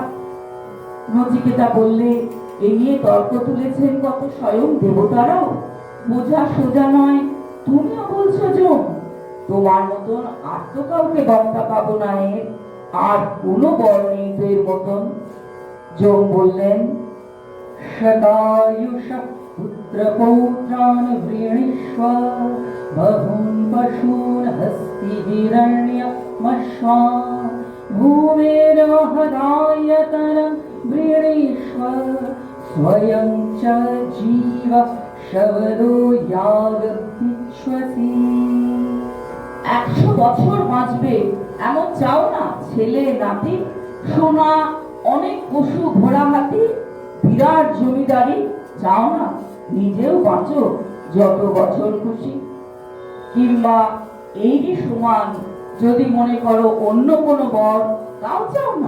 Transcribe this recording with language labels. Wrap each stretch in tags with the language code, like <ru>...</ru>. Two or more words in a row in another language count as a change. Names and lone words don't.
<bn>নচিকেতা বললে, এ নিয়ে তর্ক তুলেছেন কত স্বয়ং দেবতারাও। বোঝা সোজা নয়, তুমিও বলছো জম। তোমার মতন আর তো কাউকে বক্তা পাবো না এর, আর কোনো বর নেই তো এর মতন। জম বললেন,</bn> <sa>शतायुष पुत्रपौत्रान् वृणीष्व बहून् पशून् हस्तिहिरण्यमश्वान् भूमेर्महदायतनं वृणीष्व स्वयं च जीव शवदो यावद्दिक्ष्वसि।</sa> <bn>100 বছর বাঁচবে এমন চাও না? ছেলে নাতি, সোনা, অনেক পশু ঘোড়া হাতি, বিরাট জমিদারি চাও না? নিজেও বাঁচো যত বছর খুশি। কিংবা এই সমান যদি মনে করো অন্য কোনো বর, তাও চাও না?</bn>